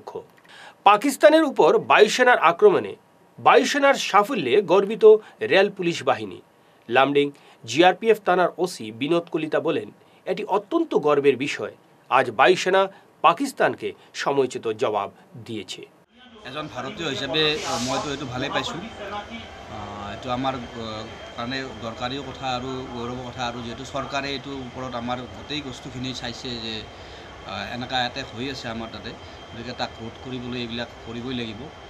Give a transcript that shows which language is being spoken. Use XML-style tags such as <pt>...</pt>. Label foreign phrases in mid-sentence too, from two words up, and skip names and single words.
<bn>পাকিস্তানের উপর বায়ুসেনার আক্রমণে বায়ুসেনার সাফল্যে গর্বিত রেল পুলিশ বাহিনী। লামডিং জিআরপিএফ থানার ওসি বিনোদ কলিতা বলেন, এটি অত্যন্ত গর্বের বিষয়। আজ বায়ুসেনা পাকিস্তানকে সময়োচিত জবাব দিয়েছে।</bn> <as>এজন ভাৰতীয় হিচাপে মইতো এইটো ভালেই পাইছোঁ। এইটো আমাৰ কাৰণে দৰকাৰীও কথা আৰু গৌৰৱৰ কথা, আৰু যিহেতু চৰকাৰে এইটোৰ ওপৰত আমাৰ গোটেই বস্তুখিনি চাইছে যে এনেকুৱা এটেক হৈ আছে আমাৰ তাতে, গতিকে তাক ৰোধ কৰিবলৈ এইবিলাক কৰিবই লাগিব।</as>